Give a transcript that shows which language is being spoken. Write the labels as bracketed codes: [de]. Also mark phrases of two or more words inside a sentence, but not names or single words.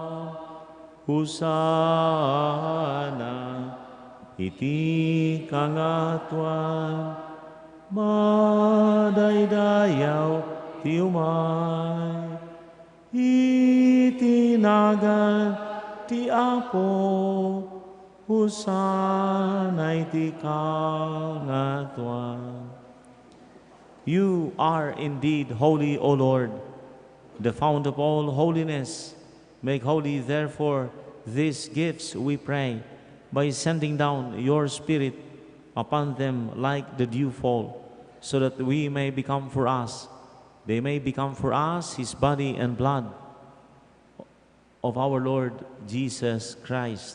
[ilo] husana, iti kangatuan, madaydayaw ti umay, itinagan ti Apo, husana iti kangatuan. [en] You are indeed holy, O Lord, the fount of all holiness. Make holy, therefore, these gifts, we pray, by sending down your Spirit upon them like the dewfall, so that they may become for us his body and blood of our Lord Jesus Christ.